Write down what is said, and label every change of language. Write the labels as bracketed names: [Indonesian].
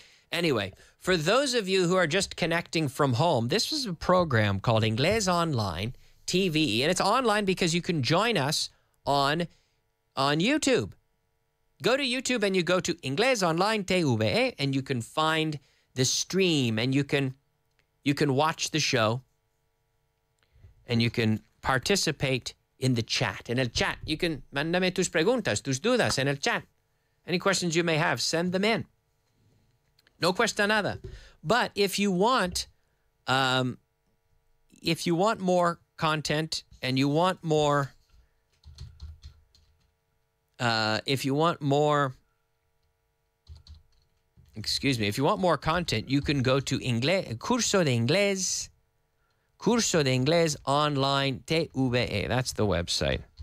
[English] Anyway, for those of you who are just connecting from home, this was a program called Inglés Online, TVE, and it's online because you can join us on YouTube. Go to YouTube and you go to Inglés Online TVE, and you can find the stream, and you can watch the show, and you can participate in the chat. [Spanish] In el chat, [English] you can [Spanish] mándame tus preguntas, tus dudas en el chat. [English] Any questions you may have, send them in. [Spanish] No cuesta nada. [English] But if you want more content and you want more, if you want more content, you can go to Curso de Inglés Online TVE. That's the website.